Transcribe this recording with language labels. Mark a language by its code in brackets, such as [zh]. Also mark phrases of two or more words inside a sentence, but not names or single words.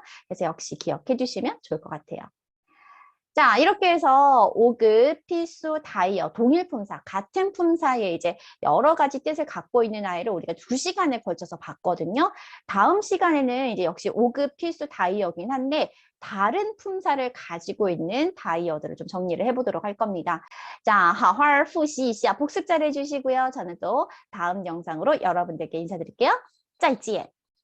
[ko] 그래서 역시 기억해 주시면 좋을 것 같아요. 자, 이렇게 해서 5급 필수 다이어, 동일 품사, 같은 품사의 이제 여러 가지 뜻을 갖고 있는 아이를 우리가 2시간에 걸쳐서 봤거든요. 다음 시간에는 이제 역시 5급 필수 다이어긴 한데 다른 품사를 가지고 있는 다이어들을 좀 정리를 해보도록 할 겁니다. 자, [zh] 好好复习一下, [ko] 복습 잘 해주시고요. 저는 또 다음 영상으로 여러분들께 인사드릴게요. [zh] 再见.